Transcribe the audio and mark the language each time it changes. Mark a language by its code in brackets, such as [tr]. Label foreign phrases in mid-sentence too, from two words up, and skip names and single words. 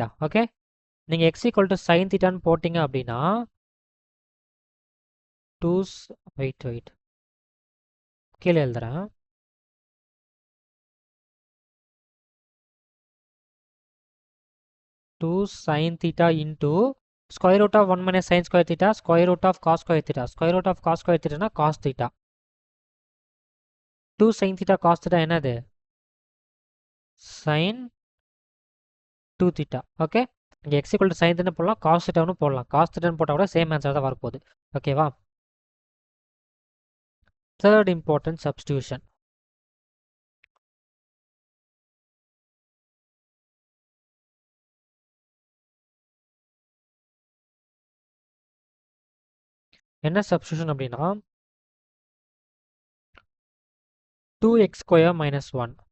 [ta] ஓகே, நீங்கள் x = sin தீட்டான்னு போட்டிங்க அப்படின்னா வெயிட் கீழே எழுதுறேன். [en] 2 sin theta into square root of 1 - sin square theta square root of cos square theta. Square root of cos square theta [ta] na [en] cos theta. 2 sin theta cos theta என்னது? sin 2 theta. [ta] ஓகே, இங்கே [en] x = sin theta [ta] போடலாம், [en] cos theta [ta] னு போடலாம். [en] cos theta [ta] னு போட்டால் கூட [en] same answer [ta] தான் வரப்போகுது. ஓகேவா? [en] third important substitution. [ta] என்ன சப்ஸ்டியூஷன் அப்படின்னா [en] 2x square minus 1.